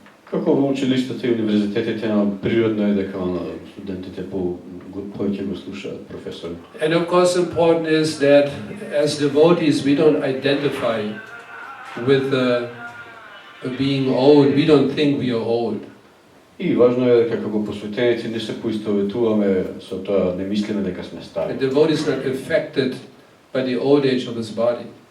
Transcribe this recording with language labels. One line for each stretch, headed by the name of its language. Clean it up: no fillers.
Macedonian: Како во училиштата и универзитетите природно е дека студентите повеќе го слушаат професорот.
English: And of course important is that as devotees we don't identify with being old, we don't think we are old.
Macedonian: И важно е дека како посветеници не се поистоветуваме со тоа, не мислиме дека сме стари.
English: The devotee is not affected by the old age of his body.